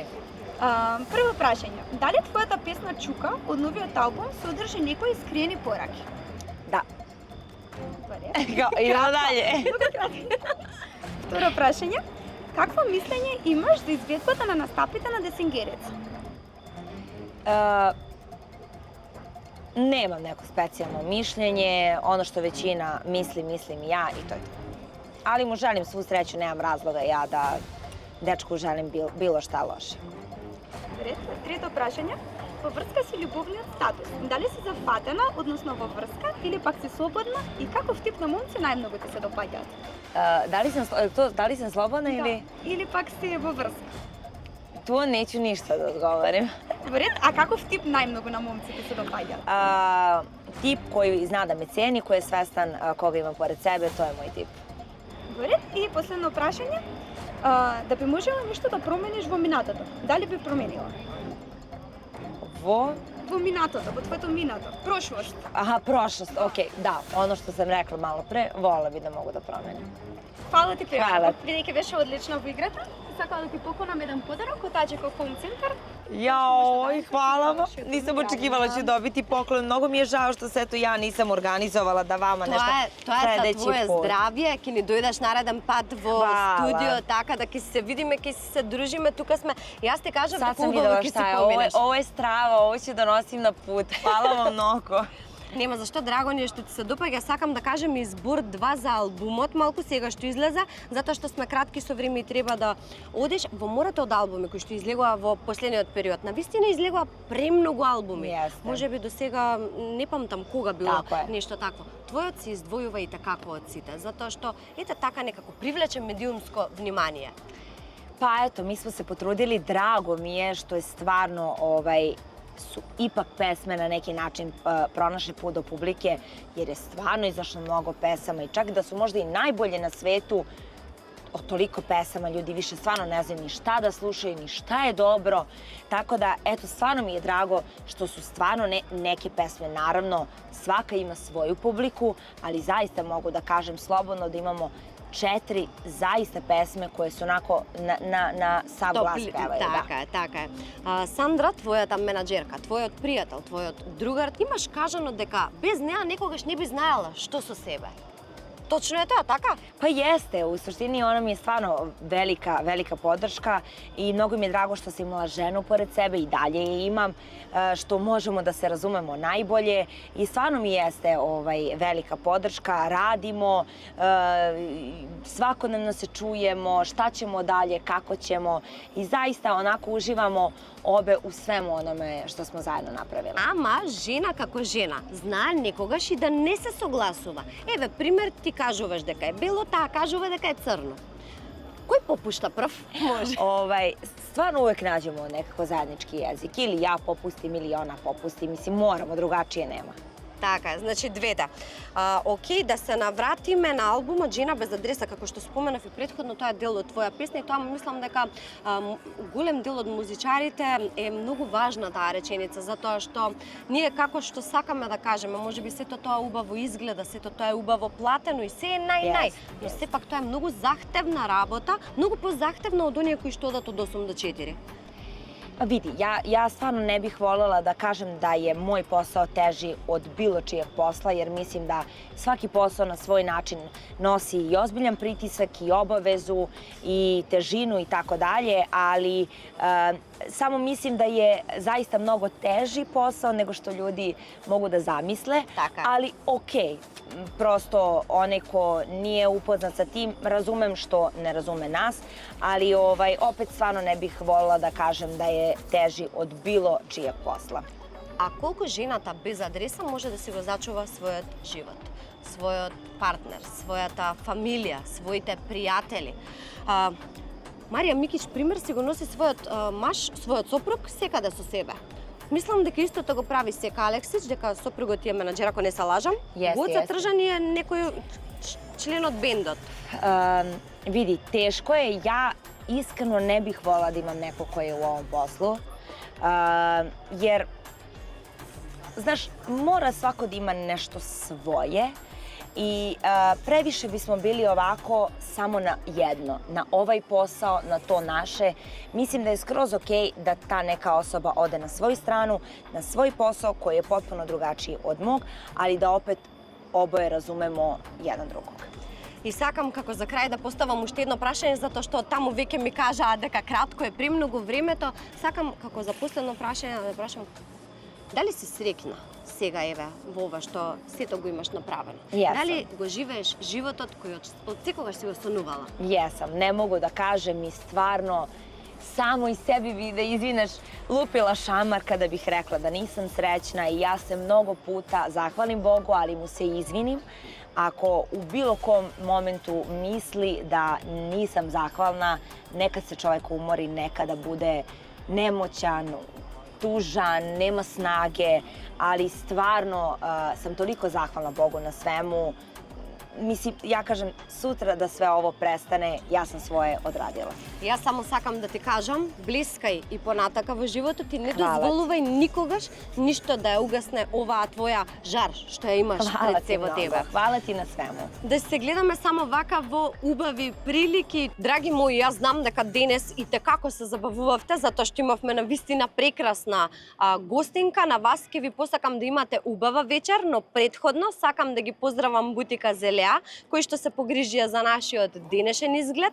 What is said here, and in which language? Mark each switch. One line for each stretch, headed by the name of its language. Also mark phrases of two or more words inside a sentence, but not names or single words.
Macedonian: Прво прашање. Дали твојата песна Чука од новиот албум содржи некои скриени пораки? Да. Добре. Идемо дале. Второ прашање. Какво мислење имаш за изведбата на настапите на Десингерец?
Serbian: Nemam neko specijalno mišljenje, ono što većina misli, mislim i ja i to je to. Ali mu želim svu sreću, nemam razloga ja da dečku želim bilo šta loše.
Macedonian: Трето прашање. Во врска си љубовниот статус. Дали си зафатена, односно во врска, или пак си слободна и каков тип на момци најмногу ти се допаѓаат?
Serbian: Da li sam slobodna ili...
Macedonian: Или пак си во врска?
Serbian: Tu neću ništa da odgovorim.
Macedonian: Во ред, а каков тип најмногу на момци ти се допаѓаат?
Serbian: Tip koji zna da me ceni, koji je svestan koga ima pored sebe, to je moj tip.
Macedonian: Во ред, и последно прашање. Да би можела нешто да промениш во минатото? Дали би променила? Во минатото, во твоето минато, прошлост.
Serbian: Aha, prošlost, okej, da, ono što sam rekla malo pre, volela bi da mogu da promenim.
Macedonian: Фала ти премногу. Фала. Бидејќи беше одлична во играта, сакам да ти поконам еден подарок од Аџико Home Center.
Serbian: Joj, hvala vam. Nisam očekivala ću dobiti poklon. Mnogo mi je žao što se eto ja nisam organizovala da vama nešto
Macedonian: Тоа е за
Serbian: sledeći
Macedonian: твое
Serbian: put.
Macedonian: здравје, ќе ни дојдеш нареден пат во
Serbian: Хвала.
Macedonian: студио, така да ќе се видиме, ќе се дружиме, тука сме. Јас ти кажам
Serbian: Sad
Macedonian: дека
Serbian: sam
Macedonian: убаво
Serbian: videla
Macedonian: ќе си
Serbian: šta je.
Macedonian: поминеш.
Serbian: Ovo je strava, ovo ću da nosim na put. Hvala vam mnogo.
Macedonian: Нема зашто, драго ни е што ти се допаѓа. Сакам да кажем избор 2 за албумот, малку сега што излезе, затоа што сме кратки со време и треба да одиш во морето од албуми кои што излегува во последниот период. Навистина излегува премногу албуми. Јесте. Можеби до сега не памтам кога било
Serbian: Тако е.
Macedonian: нешто такво. Твојот се издвојува и така од сите, затоа што ете така некако привлече медиумско внимание.
Serbian: Pa eto, mi smo se potrudili, drago mi je što je stvarno su ipak pesme na neki način pronašle put do publike, jer je stvarno izašlo mnogo pesama i čak da su možda i najbolje na svetu, od toliko pesama ljudi više stvarno ne znaju ni šta da slušaju, ni šta je dobro. Tako da, eto, stvarno mi je drago što su stvarno neke pesme, naravno, svaka ima svoju publiku, ali zaista mogu da kažem slobodno da imamo 4 zaista pesme koje su onako na sav glas pevaju.
Macedonian: Така е. Сандра, твојата менаџерка, твојот пријател, твојот другар, имаш кажано дека без неа некогаш не би знаела што со себе. Точно
Serbian: je to,
Macedonian: така?
Serbian: Pa jeste, u suštini ona mi je stvarno velika podrška i mnogo mi je drago što sam imala ženu pored sebe i dalje je imam, što možemo da se razumemo najbolje i stvarno mi jeste velika podrška, radimo, svakodnevno se čujemo, šta ćemo dalje, kako ćemo i zaista onako uživamo obe u svemu onome što smo zajedno napravili.
Macedonian: Ама жена како жена знае некогаш и да не се согласува. Еве, пример, ти кажуваш дека е бело, таа кажува дека е црно. Кој попушта прв? Може.
Serbian: Stvarno uvek nađemo nekako zajednički jezik. Ili ja popustim ili ona popusti. Mislim, moramo, drugačije nema.
Macedonian: Така, значи двете. Окей, да се навратиме на албумот Жена без адреса, како што споменав и претходно, тоа е дел од твоја песна и тоа мислам дека голем дел од музичарите е многу важна таа реченица, затоа што ние како што сакаме да кажеме, можеби сето тоа убаво изгледа, сето тоа е убаво платено и се е нај, но сепак тоа е многу захтевна работа, многу позахтевна од оние кои што одат од 8 до 4.
Serbian: Vidi, ja stvarno ne bih voljela da kažem da je moj posao teži od bilo čijeg posla, jer mislim da svaki posao na svoj način nosi i ozbiljan pritisak i obavezu i težinu i tako dalje, ali samo mislim da je zaista mnogo teži posao nego što ljudi mogu da zamisle, ali okej. Prosto onaj ko nije upoznat sa tim, razumem što ne razume nas, ali opet stvarno ne bih voljela da kažem da je teži od bilo čijeg posla.
Macedonian: А колку жената без адреса може да си го зачува својот живот, својот партнер, својата фамилија, своите пријатели? Марија Микич, пример, си го носи својот маж, својот сопруг секаде со себе. Мислам дека истото го прави Сека Алексич, дека сопругот ти е менаџер, ако не се лажам. Гоце Тржан е некој член од бендот.
Serbian: Vidi, teško je. Ja iskreno ne bih volila da imam neko koji je u ovom poslu. Jer, znaš, mora svako da ima nešto svoje i previše bismo bili ovako samo na jedno, na ovaj posao, na to naše. Mislim da je skroz okej da ta neka osoba ode na svoju stranu, na svoj posao koji je potpuno drugačiji od mog, ali da opet oboje razumemo jedan drugog.
Macedonian: И сакам како за крај да поставам уште едно прашање, затоа што таму веќе ми кажаа дека кратко е премногу времето. Сакам како за последно прашање да прашам, дали си среќна сега еве во ова што сето го имаш направено? Дали го живееш животот кој од секогаш си го сонувала?
Serbian: Jesam, ne mogu da kažem i stvarno samo iz sebi bi da izvineš lupila šamar kada bih rekla da nisam srećna i ja se mnogo puta zahvalim Bogu, ali mu se izvinim. Ako u bilo kom momentu misli da nisam zahvalna, nekad se čovjek umori, nekada bude nemoćan, tužan, nema snage, ali stvarno sam toliko zahvalna Bogu na svemu. Mislim, ja kažem, sutra da sve ovo prestane, ja sam svoje odradila.
Macedonian: Јас само сакам да ти кажам, блискај и понатака во животот и не дозволувај никогаш ништо да ја угасне оваа твоја жар што ја имаш пред себе тебе.
Serbian: Hvala ti na svemu.
Macedonian: Да се гледаме само вака во убави прилики. Драги мои, јас знам дека денес и текако се забавувавте, затоа што имавме навистина прекрасна гостинка. На вас ќе ви посакам да имате убава вечер, но претходно сакам да ги поздравам бутика Зелеа, кои што се погрижија за нашиот денешен изглед.